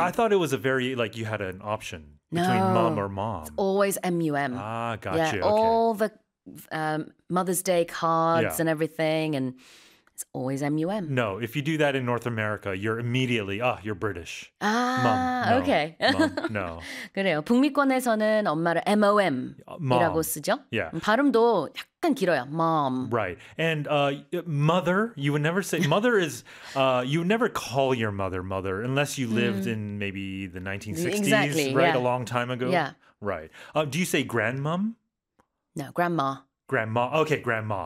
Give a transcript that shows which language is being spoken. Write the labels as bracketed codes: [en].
[en] I thought it was a very, like you had an option. Between mum or mom. It's always M-U-M. Ah, gotcha. Yeah, all the Mother's Day cards and everything, and it's always M-U-M. No, if you do that in North America, you're immediately, you're British. Ah, mom. Okay. Mom. No. [ko] 그래요. 북미권에서는 엄마를 M-O-M이라고 쓰죠. [en] Yeah. [ko] 발음도 약간 길어요. Mom. [en] Right. And mother, you would never say, mother is, you would never call your mother mother unless you lived in maybe the 1960s, exactly, right? Yeah. A long time ago. Yeah. Right. Do you say grandmom? No, grandma. Grandma. Okay, grandma.